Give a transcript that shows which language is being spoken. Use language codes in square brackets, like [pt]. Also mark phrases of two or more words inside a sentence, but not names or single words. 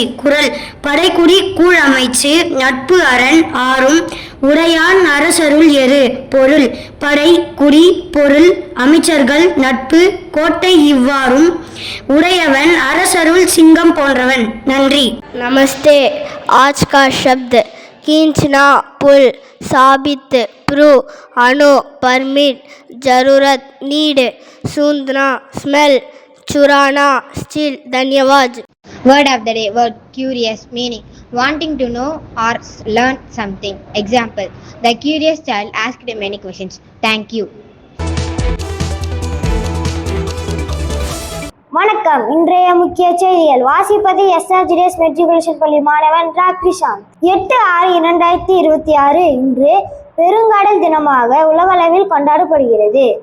[ta] குறள். படைக்குடி கூழ் அமைச்சு நட்பு அரண் ஆறும் உடையான் அரசருள் எரு. பொருள். படை, குடி, பொருள், அமைச்சர்கள், நட்பு, கோட்டை இவ்வாறும் உடையவன் அரசருள் சிங்கம் போன்றவன். நன்றி. [hi] नमस्ते। आज का शब्द खींचना, पुल, साबित, प्रूव, अनु, परमिट, जरूरत, नीड, सूंघना, स्मेल, चुराना, स्टील। धन्यवाद। [en] Word of the day. Word curious, meaning wanting to know or learn something. Example: the curious child asked many questions. Thank you. [ta] வணக்கம். இன்றைய முக்கிய செய்திகள் வாசிப்பது SRGDS மெட்ரிகுலேஷன் பள்ளி மாணவன் ராக்ரிஷாந்த். 8/6/2026 இன்று பெருங்கடல் தினமாக உலகளவில் கொண்டாடப்படுகிறது.